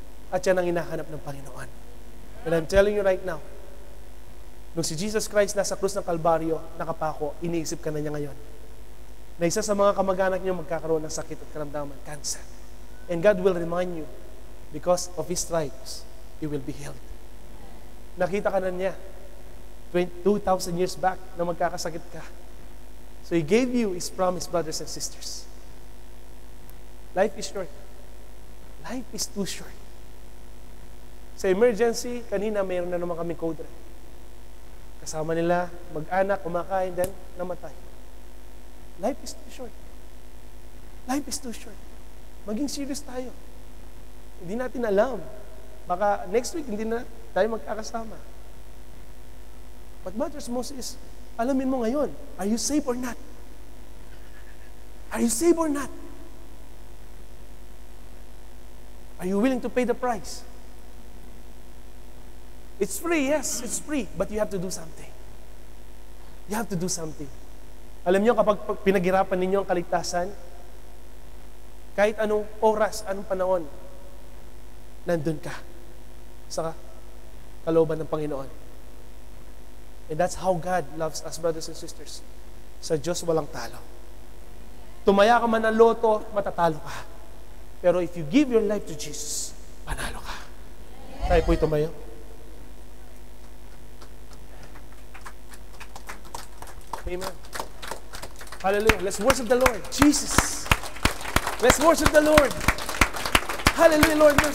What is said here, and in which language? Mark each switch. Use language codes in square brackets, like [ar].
[tl] At yan ang hinahanap ng Panginoon. [en] And I'm telling you right now, [tl] nung si Jesus Christ nasa krus ng Kalbaryo, nakapako, iniisip ka na niya ngayon, na isa sa mga kamag-anak niyo magkakaroon ng sakit at karamdaman, cancer. [en] And God will remind you, because of His stripes, you will be healed. [tl] Nakita ka na niya, 2,000 years back, na magkakasakit ka. [en] So He gave you His promise, brothers and sisters. Life is short. Life is too short. Sa emergency, [tl] kanina mayroon na naman kami [en] code red. [tl] Kasama nila, mag-anak, kumakain, then namatay. [en] Life is too short. [tl] Life is too short. Maging serious tayo. Hindi natin alam. Baka next week, hindi na tayo magkakasama. [en] What matters most is, [tl] alamin mo ngayon, [en] are you saved or not? Are you saved or not? Are you willing to pay the price? It's free, yes, it's free, but you have to do something. You have to do something. [tl] Alam niyo, kapag pinaghirapan ninyo ang kaligtasan, kahit anong oras, anong panahon, nandun ka sa kalooban ng Panginoon. [en] And that's how God loves us, brothers and sisters. [tl] Sa Diyos walang talo. Tumaya ka man ng loto, matatalo ka. [en] Pero if you give your life to Jesus, [tl] panalo ka. Tayo po'y tumayo. [en] Amen. Hallelujah. Let's worship the Lord. Jesus. Let's worship the Lord. Hallelujah, Lord.